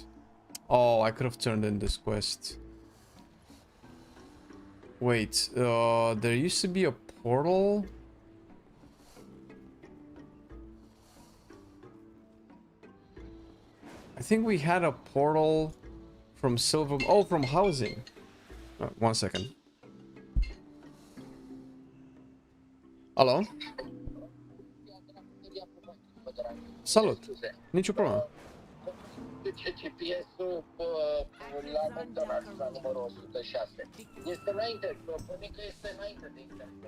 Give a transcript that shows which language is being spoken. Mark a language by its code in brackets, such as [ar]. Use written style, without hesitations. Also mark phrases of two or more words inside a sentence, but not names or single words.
[en] Oh, I could have turned in this quest. Wait, there used to be a portal? I think we had a portal from Silver... Oh, from housing. One second. [ro] Alo? Salut! Nicio problemă. GPS-ul la McDonald's la numărul 106. Este înainte, propune că este înainte de internet.